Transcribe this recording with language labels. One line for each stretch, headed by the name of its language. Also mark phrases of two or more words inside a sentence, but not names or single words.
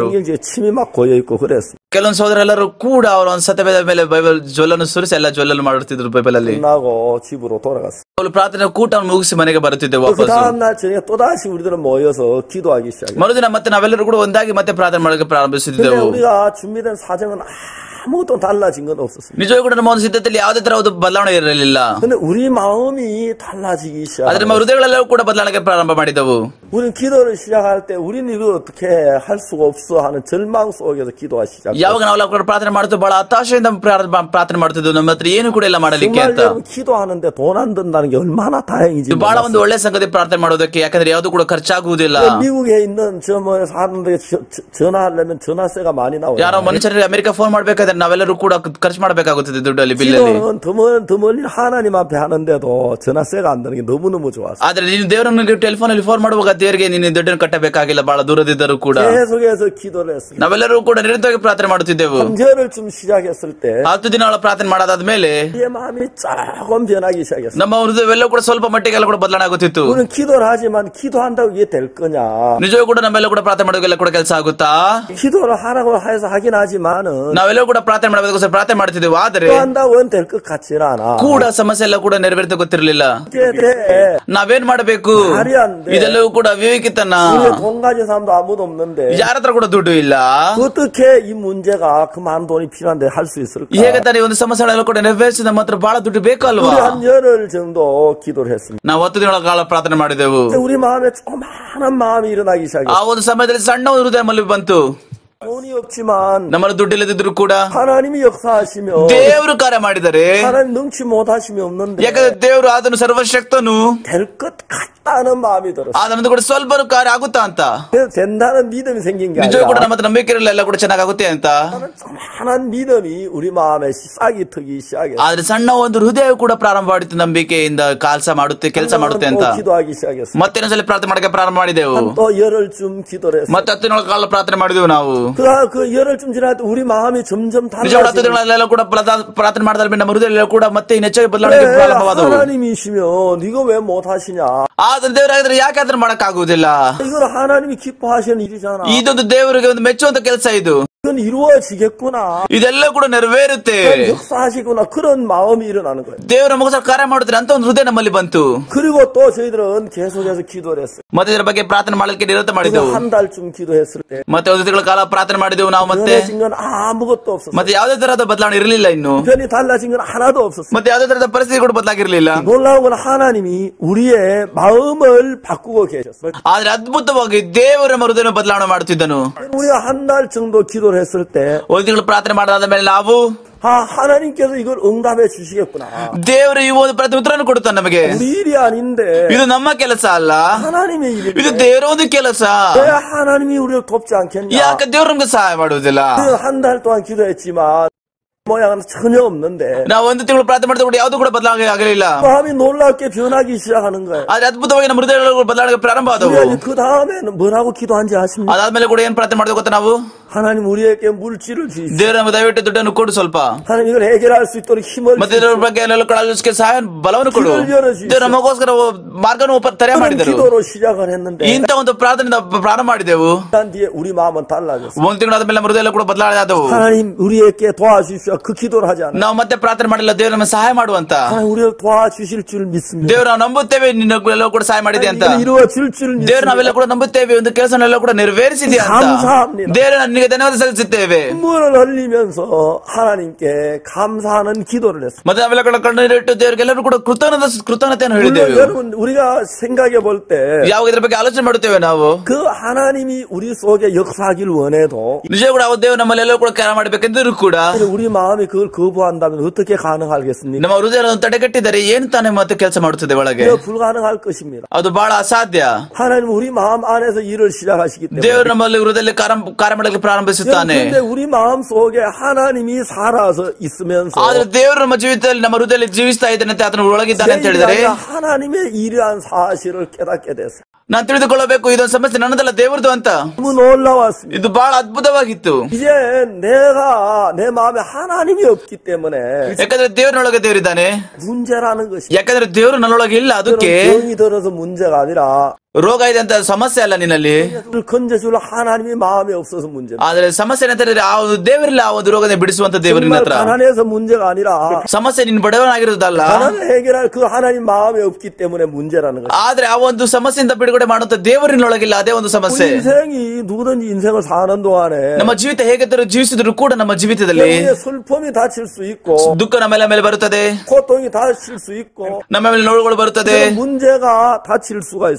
Korean: 성경지에 침이 막 고여 있고 그랬어.
Kannada: ಕೆಲವೊಂದು ಸಹೋದರೆಲ್ಲರೂ ಕೂಡ ಅವರ ಒಂದು ಸತ್ಯವೇದ ಮೇಲೆ ಬೈಬಲ್ ಜೊಲ್ಲನ್ನು ಸುರಿಸಿ ಎಲ್ಲ ಜೊಲ್ಲನ್ನು ಮಾಡುತ್ತಿದ್ರು ಬೈಬಲ್ ಅಲ್ಲಿ.
Korean: 끝나고 집으로 돌아갔어.
Kannada: ಅವರು ಪ್ರಾರ್ಥನೆ ಕೂಟ ಮುಗಿಸಿ ಮನೆಗೆ ಬರುತ್ತಿದ್ದೆ
Korean: 그
Kannada: ವಾಪಸ್.
Korean: 다음 날 저녁에 또 다시 우리들은 모여서 기도하기 시작했어요.
Kannada: ಮರುದಿನ ಮತ್ತೆ ನಾವೆಲ್ಲರೂ ಕೂಡ ಒಂದಾಗಿ ಮತ್ತೆ ಪ್ರಾರ್ಥನೆ ಮಾಡಕ್ಕೆ
Korean: 근데
Kannada: ಪ್ರಾರಂಭಿಸುತ್ತಿದ್ದೆವು.
Korean: 우리가 준비된 사정은 아무것도 달라진 건 없었습니다.
Kannada: ನಿಜವಾಗಿ ಕೂಡ ನಮ್ಮ ಒಂದು ಸಿದ್ಧತೆಯಲ್ಲಿ ಯಾವುದೇ ತರ ಒಂದು ಬದಲಾವಣೆ ಇರಲಿಲ್ಲ.
Korean: 근데 우리 마음이 달라지기
Kannada: ಆದ್ರೆ
Korean: 시작했어요.
Kannada: ನಮ್ಮ ಹೃದಯಗಳೆಲ್ಲವೂ ಕೂಡ ಬದಲಾವಣೆಗೆ ಪ್ರಾರಂಭ ಮಾಡಿದವು.
Korean: 우리는 기도를 시작할 때 우리는 이거 어떻게 할 수가 없어 하는 절망 속에서 기도하기 시작했어요.
Kannada: ಯಾವಾಗ ನಾವೆಲ್ಲ ಕೂಡ ಪ್ರಾರ್ಥನೆ ಮಾಡ್ತೀವಿ ಬಹಳ ಹತಾಶೆಯಿಂದ ಪ್ರಾರ್ಥನೆ ಮಾಡ್ತಿದ್ವು. ನಮ್ಮ ಹತ್ರ ಏನು ಕೂಡ ಇಲ್ಲ ಮಾಡಲಿಕ್ಕೆ
Korean: 정말
Kannada: ಅಂತ.
Korean: 여러분 기도하는데 돈 안 든다는 게 얼마나 다행인지
Kannada: ಇದು ಬಹಳ ಒಂದು ಒಳ್ಳೆ ಸಂಗತಿ ಪ್ರಾರ್ಥನೆ ಮಾಡೋದಕ್ಕೆ. ಯಾಕಂದ್ರೆ ಯಾವುದು ಕೂಡ ಖರ್ಚಾಗುವುದಿಲ್ಲ.
Korean: 미국에 있는 사람들에게 전화하려면 전화세가 많이 나와요.
Kannada: ಯಾರೋ ಮನುಷ್ಯರಿಗೆ ಅಮೆರಿಕ ಫೋನ್ ಮಾಡ್ಬೇಕಾದ್ರೆ ನಾವೆಲ್ಲರೂ ಕೂಡ ಖರ್ಚು ಮಾಡಬೇಕಾಗುತ್ತದೆ ದುಡ್ಡಲ್ಲಿ ಬಿಲ್ಲಲ್ಲಿ.
Korean: 기도는 더 멀리 하나님 앞에 하는데도 전화세가 안 드는 게 너무너무 좋았어.
Kannada: ಆದ್ರೆ ನೀನು ದೇವರನ್ನು ಟೆಲಿಫೋನ್ ಅಲ್ಲಿ ಫೋನ್ ಮಾಡುವಾಗ ದೇವರಿಗೆ ನೀನು ದುಡ್ಡನ್ನು ಕಟ್ಟಬೇಕಾಗಿಲ್ಲ ಬಹಳ ದೂರದಿದ್ದರೂ ಕೂಡ.
Korean: 계속해서 기도를 했습니다.
Kannada: ನಾವೆಲ್ಲರೂ ಕೂಡ ನಿರಂತರವಾಗಿ ಪ್ರಾರ್ಥನೆ ಮಾಡುತ್ತಿದ್ದೆವು.
Korean: 3절을 좀 시작했을 때
Kannada: 10 ದಿನಗಳ ಪ್ರಾರ್ಥನೆ ಮಾಡಾದ್ಮೇಲೆ
Korean: 내 마음이 조금 변하기 시작했어요.
Kannada: ನಮ್ಮ ಹೃದಯವೆಲ್ಲ ಕೂಡ ಸ್ವಲ್ಪ ಮಟ್ಟಿಗೆಲ್ಲ ಕೂಡ ಬದಲಾವಣೆ ಆಗುತ್ತಿತ್ತು.
Korean: 우리는 기도를 하지만 기도한다고 이게 될 거냐?
Kannada: ನಿಜವೂ ಕೂಡ ನಮ್ಮೆಲ್ಲ ಕೂಡ ಪ್ರಾರ್ಥನೆ ಮಾಡೋದೆಲ್ಲ ಕೂಡ ಕೆಲಸ ಆಗುತ್ತಾ?
Korean: 기도를 하라고 해서 하긴 하지만은
Kannada: ನಾವೆಲ್ಲ ಕೂಡ ಪ್ರಾರ್ಥನೆ ಮಾಡಬೇಕಾದ್ರೆ ಪ್ರಾರ್ಥನೆ ಮಾಡ್ತಿದ್ದೆವು. ಆದರೆ
Korean: 기도한다고 될 것 같지는 않아.
Kannada: ಕೂಡ ಸಮಸ್ಯೆ ಎಲ್ಲ ಕೂಡ ನೆರವೇರ್ತ ಗೊತ್ತಿರಲಿಲ್ಲ. ನಾವೇನ್ ಮಾಡಬೇಕು?
Korean: 말이 안 돼.
Kannada: ಇದೆಲ್ಲವೂ ಕೂಡ ವಿವೇಕಿತನ.
Korean: 우리가 돈 가진 사람도 아무도 없는데
Kannada: ಯಾರ ಹತ್ರ ಕೂಡ ದುಡ್ಡು ಇಲ್ಲ.
Korean: 어떻게 이 문제가 그 많은 돈이 필요한데 할 수 있을까?
Kannada: ಹೇಗೆ ತಾನೇ ಒಂದು ಸಮಸ್ಯೆಗಳನ್ನು ಕೂಡ ನೆರವೇರಿಸಿ ನಮ್ಮ ಹತ್ರ ಬಹಳ ದುಡ್ಡು ಬೇಕಲ್ವಾ?
Korean: 우리 한 열흘 정도 기도를 했습니다.
Kannada: ನಾವು 10 ದಿನಗಳ ಕಾಲ ಪ್ರಾರ್ಥನೆ ಮಾಡಿದೆವು.
Korean: 우리 마음에 조그마한 마음이 일어나기 시작했어요.
Kannada: ಆ ಒಂದು ಸಮಯದಲ್ಲಿ ಸಣ್ಣ ಒಂದು ಹೃದಯ ನಮ್ಮಲ್ಲಿ ಬಂತು.
Korean: 돈이 없지만
Kannada: ನಮ್ಮಲ್ಲಿ ದುಡ್ಡಿಲ್ಲದಿದ್ರು ಕೂಡ
Korean: 하나님이 역사하시며
Kannada: ದೇವರು ಕಾರ್ಯ ಮಾಡಿದರೆ.
Korean: 하나님 능치 못하심이 없는데
Kannada: ಯಾಕಂದ್ರೆ ದೇವರು ಆದನು ಸರ್ವಶಕ್ತನು.
Korean: 될 것 같다는 마음이 들었어요.
Kannada: ಆದನಂದು ಕೂಡ ಸ್ವಲ್ಪ ಕಾರ್ಯ ಆಗುತ್ತಾ ಅಂತ.
Korean: 그래서 된다는 믿음이 생긴 게
Kannada: ನಿಜವೂ ಕೂಡ
Korean: 아니라
Kannada: ನಮ್ಮ ಹತ್ರ ನಂಬಿಕೆ ಇರಲಿಲ್ಲ ಎಲ್ಲ ಕೂಡ ಚೆನ್ನಾಗುತ್ತೆ ಅಂತ.
Korean: 조그마한 믿음이 우리 마음에 싹이 트기 시작했어요.
Kannada: ಆದ್ರೆ ಸಣ್ಣ ಒಂದು ಹೃದಯ ಕೂಡ ಪ್ರಾರಂಭ ಮಾಡಿತ್ತು ನಂಬಿಕೆಯಿಂದ ಕೆಲಸ ಮಾಡುತ್ತೆ ಅಂತ.
Korean: 또 기도하기 시작했어요.
Kannada: ಮತ್ತೆ ಇನ್ನೊಂದ್ಸಲ ಪ್ರಾರ್ಥನೆ ಮಾಡಕ್ಕೆ ಪ್ರಾರಂಭ ಮಾಡಿದೆವು.
Korean: 또 열흘쯤 기도를 했어요.
Kannada: ಮತ್ತೆ 10 ದಿನಗಳ ಕಾಲ ಪ್ರಾರ್ಥನೆ ಮಾಡಿದೆವು ನಾವು.
Korean: 그 열흘쯤 지날 때 우리 마음이 점점
Kannada: ನಿಜವಾದ 10
Korean: 달라지고
Kannada: ದಿನಗಳೆಲ್ಲ ಕೂಡ ಪ್ರಾರ್ಥನೆ ಮಾಡಿದ ನಮ್ಮ ಹೃದಯ ಕೂಡ ಮತ್ತೆ ಹೆಚ್ಚಾಗಿ ಬದಲಾವಣೆ ಪ್ರಾರಂಭವಾದವು.
Korean: 하나님이시면 이거 왜 못하시냐?
Kannada: ಆದ್ರೆ ದೇವರಾಗಿದ್ರೆ ಯಾಕೆ ಅದನ್ನ ಮಾಡಕ್ ಆಗುವುದಿಲ್ಲ?
Korean: 이건 하나님이 기뻐하시는 일이잖아.
Kannada: ಇದೊಂದು ದೇವರಿಗೆ ಒಂದು ಮೆಚ್ಚುವಂತ ಕೆಲಸ ಇದು.
Korean: 이건 이루어지겠구나.
Kannada: ಇದೆಲ್ಲ ಕೂಡ ನೆರವೇರುತ್ತೆ.
Korean: 역사하시구나. 그런 마음이 일어나는 거예요.
Kannada: ದೇವರ ನಮಗೋಸ್ಕರ ಕಾರ್ಯ ಮಾಡುತ್ತಾರೆ ಅಂತ ಒಂದು ಹೃದಯ ನಮ್ಮಲ್ಲಿ ಬಂತು.
Korean: 그리고 또 저희들은 계속해서 기도를 했어요.
Kannada: ಮತ್ತೆ ಇದರ ಬಗ್ಗೆ ಪ್ರಾರ್ಥನೆ ಮಾಡಲಿಕ್ಕೆ ನಿರತ ಮಾಡಿದೆವು.
Korean: 한 달쯤 기도했을 때
Kannada: ಮತ್ತೆ 10 ದಿನಗಳ ಕಾಲ ಪ್ರಾರ್ಥನೆ ಮಾಡಿದೆವು ನಾವು. ಮತ್ತೆ
Korean: 변해진 건 아무것도 없었어요.
Kannada: ಮತ್ತೆ ಯಾವುದೇ ತರಹದ ಬದಲಾವಣೆ ಇರಲಿಲ್ಲ ಇನ್ನು.
Korean: 변이 달라진 건 하나도 없었어요.
Kannada: ಮತ್ತೆ ಯಾವುದೇ ತರಹದ ಪರಿಸ್ಥಿತಿ ಕೂಡ ಬದಲಾಗಿರಲಿಲ್ಲ.
Korean: 놀라운 건 하나님이 우리의 마음을 바꾸고 계셨어요.
Kannada: ಆದ್ರೆ ಅದ್ಭುತವಾಗಿ ದೇವರ ಹೃದಯ ಬದಲಾವಣೆ ಮಾಡುತ್ತಿದ್ದನು.
Korean: 우리가 한 달 정도 기도를 했을 때
Kannada: 1 ತಿಂಗಳು ಪ್ರಾರ್ಥನೆ ಮಾಡಾದ ಮೇಲೆ ನಾವು
Korean: 하나님께서 이걸 응답해 주시겠구나.
Kannada: ದೇವರು ಈ ಒಂದು ಪ್ರತಿ ಉತ್ತರವನ್ನು ಕೊಡುತ್ತಾನೆ ನಮಗೆ.
Korean: 우리 일이 아닌데
Kannada: ಇದು ನಮ್ಮ ಕೆಲಸ ಅಲ್ಲ,
Korean: 하나님의 일인데
Kannada: ಇದು ದೇವರ ಒಂದು ಕೆಲಸ.
Korean: 왜 하나님이 우리를 돕지 않겠냐?
Kannada: ಯಾಕೆ ದೇವರು ನಮಗೆ ಸಹಾಯ ಮಾಡುವುದಿಲ್ಲ?
Korean: 한 달 동안 기도했지만 모양은 전혀 없는데
Kannada: ನಾವು 1 ತಿಂಗಳು ಪ್ರಾರ್ಥನೆ ಮಾಡಿದ ಕೂಡ ಯಾವುದು ಕೂಡ ಬದಲಾವಣೆ ಆಗಲಿಲ್ಲ.
Korean: 마음이 놀랍게 변하기 시작하는 거예요.
Kannada: ಆದ್ರೆ ಅದ್ಭುತವಾಗಿ ನಮ್ಮ ಹೃದಯಗಳು ಬದಲಾವಣೆ ಪ್ರಾರಂಭ ಆದವು.
Korean: 그 다음에는 뭐라고 기도한지 아십니까?
Kannada: ಅದಾದ್ಮೇಲೆ ಕೂಡ ಏನ್ ಪ್ರಾರ್ಥನೆ ಮಾಡಿದ ಗೊತ್ತಾ ನಾವು?
Korean: 하나님 우리에게 물질을 주십시오.
Kannada: ದೇವರ ದಯವಿಟ್ಟು ದುಡ್ಡನ್ನು ಕೊಡು ಸ್ವಲ್ಪ.
Korean: 하나님 이걸 해결할 수 있도록 힘을
Kannada: ಮತ್ತೆ ಇದರ ಬಗ್ಗೆ ಎಲ್ಲ ಕಳಲಿಕ್ಕೆ ಸಹಾಯ ಬಲವನ್ನು ಕೊಡು. ದೇವರು ನಮಗೋಸ್ಕರ ಮಾರ್ಗವನ್ನು ತೆರೆ ಮಾಡಿದರು.
Korean: 기도로 시작을 했는데
Kannada: ಇಂಥ ಒಂದು ಪ್ರಾರ್ಥನೆಯಿಂದ ಪ್ರಾರಂಭ ಮಾಡಿದೆವು.
Korean: 난 뒤에 우리 마음은 달라졌어요.
Kannada: 1 ತಿಂಗಳಾದ ಮೇಲೆ ನಮ್ಮ ಹೃದಯ ಕೂಡ ಬದಲಾವಣೆ ಆದವು.
Korean: 하나님 우리에게 도와주십시오. 그 기도를 하지 않아요.
Kannada: ನಾವು ಮತ್ತೆ ಪ್ರಾರ್ಥನೆ ಮಾಡಿಲ್ಲ ದೇವರು ನಮಗೆ ಸಹಾಯ ಮಾಡುವಂತ.
Korean: 하나님 우리를 도와주실 줄 믿습니다.
Kannada: ದೇವರು ನಾವು ನಂಬುತ್ತೇವೆ ನಿನ್ನೆಲ್ಲ ಕೂಡ ಸಹಾಯ ಮಾಡಿದೆ ಅಂತ.
Korean: 이루어질 줄
Kannada: ದೇವರು
Korean: 믿습니다.
Kannada: ನಾವೆಲ್ಲ ಕೂಡ ನಂಬುತ್ತೇವೆ ಒಂದು ಕೆಲಸನೆಲ್ಲ ಕೂಡ ನೆರವೇರಿಸಿದೆ ಅಂತ.
Korean: 감사합니다.
Kannada: ದೇವರು ನಿನಗೆ ಧನ್ಯವಾದ ಸಲ್ಲಿಸುತ್ತೇವೆ.
Korean: 눈물을 흘리면서 하나님께 감사하는 기도를 했습니다.
Kannada: ಮತ್ತೆ ನಾವೆಲ್ಲ ಕೂಡ ಕಣ್ಣೀರಿಟ್ಟು ದೇವರಿಗೆಲ್ಲರೂ ಕೂಡ ಕೃತಜ್ಞತೆಯನ್ನು ಹೇಳಿದ್ದೇವೆ.
Korean: 여러분 우리가 생각해 볼 때
Kannada: ಯಾವ ಇದ್ರ ಬಗ್ಗೆ ಆಲೋಚನೆ ಮಾಡುತ್ತೇವೆ ನಾವು.
Korean: 그 하나님이 우리 속에 역사하길 원해도
Kannada: ನಿಜ ಕೂಡ ದೇವರು ನಮ್ಮಲ್ಲೆಲ್ಲ ಕೂಡ ಕಾರ್ಯ ಮಾಡಬೇಕೆಂದರೂ ಕೂಡ
Korean: 우리 마음이 그걸 거부한다면 어떻게 가능하겠습니까?
Kannada: ನಮ್ಮ ಹೃದಯವನ್ನು ತಡೆಗಟ್ಟಿದರೆ ಏನು ತಾನೇ ಮತ್ತೆ ಕೆಲಸ ಮಾಡುತ್ತದೆ ಒಳಗೆ?
Korean: 불가능할 것입니다.
Kannada: ಅದು ಬಹಳ ಅಸಾಧ್ಯ.
Korean: 하나님 우리 마음 안에서 일을 시작하시기 때문에
Kannada: ದೇವರು ನಮ್ಮಲ್ಲಿ ಹೃದಯದಲ್ಲಿ ಕಾರ್ಯ ಮಾಡಲಿಕ್ಕೆ ಪ್ರಾರಂಭಿಸುತ್ತಾನೆ.
Korean: 근데 우리 마음 속에 하나님이 살아서 있으면서
Kannada: ಆದ್ರೆ ದೇವರು ನಮ್ಮ ಜೀವಿತದಲ್ಲಿ ನಮ್ಮ ಹೃದಯದಲ್ಲಿ ಜೀವಿಸ್ತಾ ಇದ್ದಾನೆ ಅಂತ ಆತನ ಒಳಗಿದ್ದಾನೆ ಅಂತ ಹೇಳಿದರೆ
Korean: 하나님의 일이란 사실을 깨닫게 됐어요.
Kannada: ನಾನು ತಿಳಿದುಕೊಳ್ಳಬೇಕು ಇದೊಂದು ಸಮಸ್ಯೆ ನನ್ನದಲ್ಲ ದೇವರದು ಅಂತ.
Korean: 너무 놀라웠습니다.
Kannada: ಇದು ಬಹಳ ಅದ್ಭುತವಾಗಿತ್ತು.
Korean: 이제 내가 내 마음에 하나님이 없기 때문에
Kannada: ಯಾಕಂದ್ರೆ ದೇವರೊಳಗೆ ದೇವರಿದ್ದಾನೆ.
Korean: 문제라는 것이.
Kannada: ಯಾಕಂದ್ರೆ ದೇವರು ನನ್ನೊಳಗೆ ಇಲ್ಲ, ಅದಕ್ಕೆ
Korean: 병이 들어서 문제가 아니라
Kannada: ರೋಗ ಇದೆ ಅಂತ ಸಮಸ್ಯೆ ಅಲ್ಲ ನಿನ್ನಲ್ಲಿ.
Korean: 건져줄 하나님이 마음에 없어서 문제.
Kannada: ಆದ್ರೆ ಸಮಸ್ಯೆ ಏನಂತಂದ್ರೆ ಆ ಒಂದು ದೇವರಿಲ್ಲ, ಆ ಒಂದು ರೋಗದ ಬಿಡಿಸುವಂತ ದೇವರಿನ ಹತ್ರ.
Korean: 가난해서 문제가 아니라
Kannada: ಸಮಸ್ಯೆ ನಿನ್ ಬಡವನಾಗಿರೋದಲ್ಲ,
Korean: 가난을 해결할 그 하나님 마음에 없기 때문에 문제라는 거죠.
Kannada: ಆದ್ರೆ ಆ ಒಂದು ಸಮಸ್ಯೆಯಿಂದ ಬಿಡುಗಡೆ ಮಾಡುವಂತ ದೇವರಿನೊಳಗಿಲ್ಲ, ಅದೇ ಒಂದು ಸಮಸ್ಯೆ.
Korean: 인생이 누구든지 인생을 사는 동안에
Kannada: ನಮ್ಮ ಜೀವಿತ ಹೇಗಿದ್ದರೂ ಜೀವಿಸಿದ್ರು ಕೂಡ ನಮ್ಮ ಜೀವಿತದಲ್ಲಿ
Korean: 슬픔이 닥칠 수 있고
Kannada: ದುಃಖ ನಮ್ಮ ಮೇಲೆ ಬರುತ್ತದೆ,
Korean: 고통이 닥칠 수 있고
Kannada: ನಮ್ಮ ಮೇಲೆ ನೋವುಗಳು ಬರುತ್ತದೆ,
Korean: 문제가 닥칠 수가 있어.